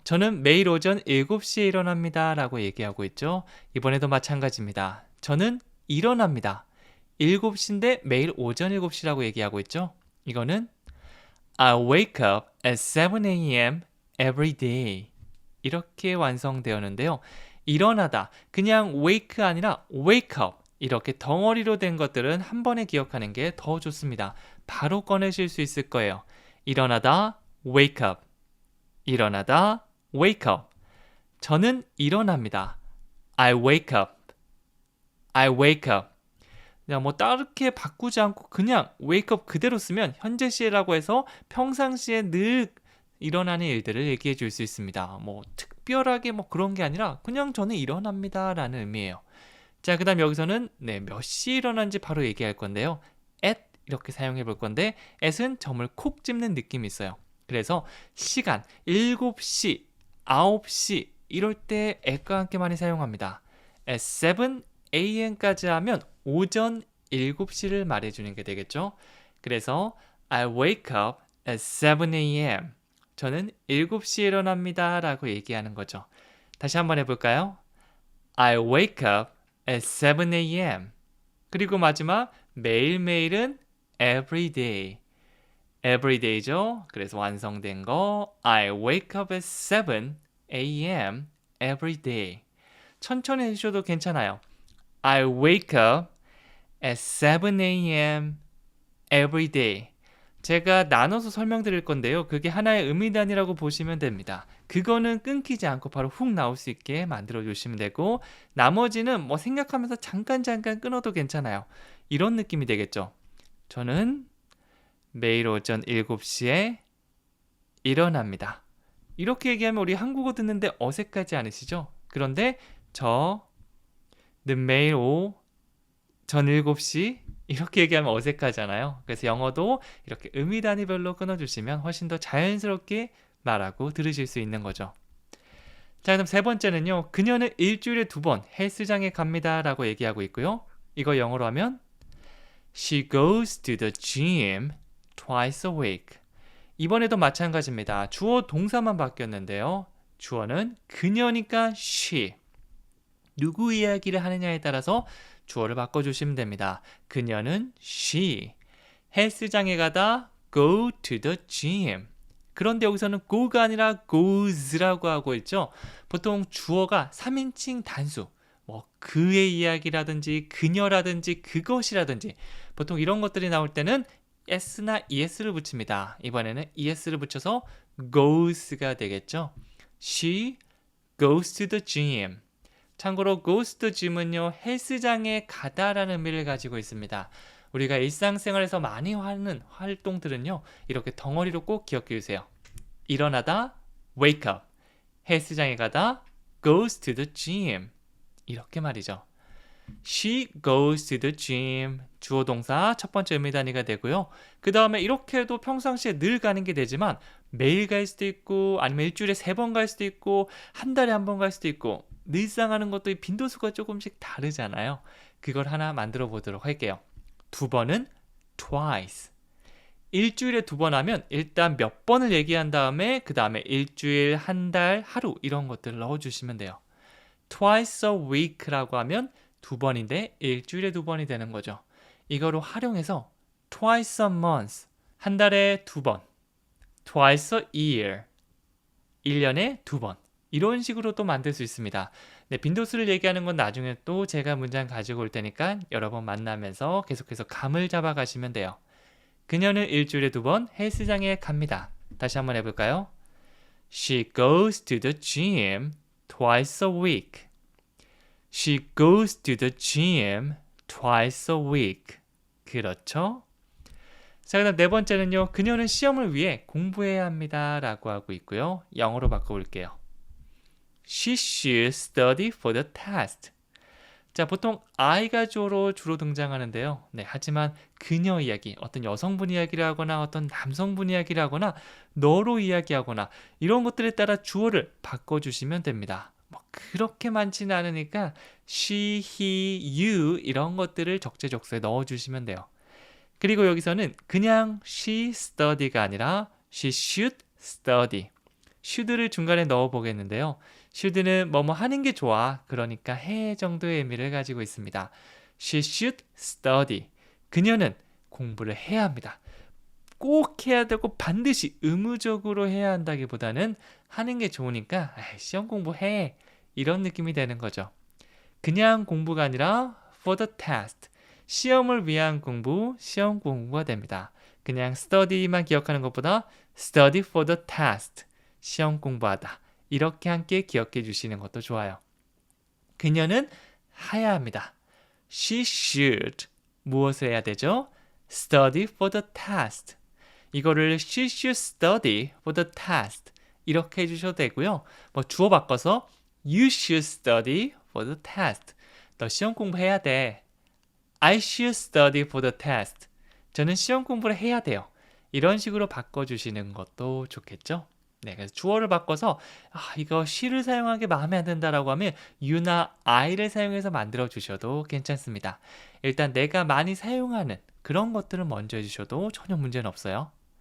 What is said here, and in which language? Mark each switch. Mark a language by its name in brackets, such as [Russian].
[Korean] 저는 매일 오전 7시에 일어납니다 라고 얘기하고 있죠. 이번에도 마찬가지입니다. 저는 일어납니다. 7시인데 매일 오전 7시라고 얘기하고 있죠. 이거는 [English] I wake up at 7 a.m. every day. [Korean] 이렇게 완성되었는데요. 일어나다, 그냥 wake 아니라 [English] wake up, [Korean] 이렇게 덩어리로 된 것들은 한 번에 기억하는 게 더 좋습니다. 바로 꺼내실 수 있을 거예요. 일어나다, [English] wake up. 일어나다, wake up. [Korean] 저는 일어납니다. [English] I wake up. I wake up. [Korean] 그냥 뭐 다르게 바꾸지 않고 그냥 [English] wake up [Korean] 그대로 쓰면 현재 시라고 해서 평상시에 늘 일어나는 일들을 얘기해 줄 수 있습니다. 뭐 특별하게 뭐 그런 게 아니라 그냥 저는 일어납니다 라는 의미예요. 자, 그 다음 여기서는 몇 시에 일어난지 바로 얘기할 건데요. at 이렇게 사용해 볼 건데 at은 점을 콕 집는 느낌이 있어요. 그래서 시간 7시, 9시 이럴 때 at과 함께 많이 사용합니다. [English] at 7 a.m. [Korean] 까지 하면 오전 7시를 말해주는 게 되겠죠. 그래서 [English] I wake up at 7 a.m. [Korean] 저는 7시에 일어납니다 라고 얘기하는 거죠. 다시 한번 해볼까요? [English] I wake up at 7 a.m. [Korean] 그리고 마지막 매일매일은 [English] every day. every day죠. [Korean] 그래서 완성된 거 [English] I wake up at 7 a.m. every day. [Korean] 천천히 해주셔도 괜찮아요. [English] I wake up at 7 a.m. every day. [Korean] 제가 나눠서 설명드릴 건데요. 그게 하나의 의미단위라고 보시면 됩니다. 그거는 끊기지 않고 바로 훅 나올 수 있게 만들어 주시면 되고 나머지는 뭐 생각하면서 잠깐 끊어도 괜찮아요. 이런 느낌이 되겠죠. 저는 매일 오전 7시에 일어납니다. 이렇게 얘기하면 우리 한국어 듣는데 어색하지 않으시죠? 그런데 저는 매일 오전 7시 이렇게 얘기하면 어색하잖아요. 그래서 영어도 이렇게 의미 단위별로 끊어주시면 훨씬 더 자연스럽게 말하고 들으실 수 있는 거죠. 자, 그럼 세 번째는요. 그녀는 일주일에 2번 헬스장에 갑니다 라고 얘기하고 있고요. 이거 영어로 하면 [English] She goes to the gym twice a week. [Korean] 이번에도 마찬가지입니다. 주어 동사만 바뀌었는데요. 주어는 그녀니까 she. 누구 이야기를 하느냐에 따라서 주어를 바꿔주시면 됩니다. 그녀는 she. 헬스장에 가다 [English] go to the gym. [Korean] 그런데 여기서는 go가 아니라 goes라고 하고 있죠. 보통 주어가 3인칭 단수. 뭐 그의 이야기라든지 그녀라든지 그것이라든지 보통 이런 것들이 나올 때는 s나 es를 붙입니다. 이번에는 es를 붙여서 goes가 되겠죠. [English] She goes to the gym. [Korean] 참고로 [English] goes to gym [Korean] 은요, 헬스장에 가다라는 의미를 가지고 있습니다. 우리가 일상생활에서 많이 하는 활동들은요, 이렇게 덩어리로 꼭 기억해 주세요. 일어나다, [English] wake up. [Korean] 헬스장에 가다, [English] goes to the gym. [Korean] 이렇게 말이죠. [English] She goes to the gym. [Korean] 주어 동사 첫 번째 의미 단위가 되고요. 그 다음에 이렇게 해도 평상시에 늘 가는 게 되지만 매일 갈 수도 있고 아니면 일주일에 3번 갈 수도 있고 한 달에 1번 갈 수도 있고 늘상 하는 것도 빈도수가 조금씩 다르잖아요. 그걸 하나 만들어 보도록 할게요. 2번은 twice. 일주일에 2번 하면 일단 몇 번을 얘기한 다음에 그 다음에 일주일, 한 달, 하루 이런 것들을 넣어주시면 돼요. [English] twice a week [Korean] 라고 하면 2번인데 일주일에 2번이 되는 거죠. 이거로 활용해서 [English] twice a month, [Korean] 한 달에 2번, [English] twice a year, [Korean] 1년에 2번 이런 식으로 또 만들 수 있습니다. 네, 빈도수를 얘기하는 건 나중에 또 제가 문장 가지고 올 테니까 여러 번 만나면서 계속해서 감을 잡아 가시면 돼요. 그녀는 일주일에 2번 헬스장에 갑니다. 다시 한번 해볼까요? [English] She goes to the gym twice a week. She goes to the gym twice a week. [Korean] 그렇죠? 자, 그다음 네 번째는요. 그녀는 시험을 위해 공부해야 합니다 라고 하고 있고요. 영어로 바꿔볼게요. [English] She should study for the test. [Korean] 자, 보통 I가 주로 등장하는데요. 네, 하지만 그녀 이야기, 어떤 여성분 이야기를 하거나 어떤 남성분 이야기를 하거나 너로 이야기하거나 이런 것들에 따라 주어를 바꿔주시면 됩니다. 뭐 그렇게 많지는 않으니까 she, he, you 이런 것들을 적재적소에 넣어주시면 돼요. 그리고 여기서는 그냥 [English] she study [Korean] 가 아니라 [English] she should study. [Korean] should를 중간에 넣어 보겠는데요. should는 뭐뭐 하는 게 좋아. 그러니까 해 정도의 의미를 가지고 있습니다. [English] She should study. [Korean] 그녀는 공부를 해야 합니다. 꼭 해야 되고 반드시 의무적으로 해야 한다기보다는 하는 게 좋으니까 시험 공부해. 이런 느낌이 되는 거죠. 그냥 공부가 아니라 [English] for the test. [Korean] 시험을 위한 공부, 시험 공부가 됩니다. [English] 그냥 study만 [Korean] 기억하는 것보다 [English] study for the test. [Korean] 시험 공부하다. 이렇게 함께 기억해 주시는 것도 좋아요. 그녀는 해야 합니다. [English] She should. [Korean] 무엇을 해야 되죠? [English] Study for the test. [Korean] 이거를 [English] she should study for the test. [Korean] 이렇게 해주셔도 되고요. [English] 뭐 주어 바꿔서 You should study for the test. [Korean] 너 시험 공부해야 돼. [English] I should study for the test. [Korean] 저는 시험 공부를 해야 돼요. 이런 식으로 바꿔주시는 것도 좋겠죠? 네, 그래서 주어를 바꿔서 이거 she를 사용하기 마음에 안 든다라고 하면 you나 I를 사용해서 만들어 주셔도 괜찮습니다. 일단 내가 많이 사용하는 그런 것들을 먼저 해주셔도 전혀 문제는 없어요.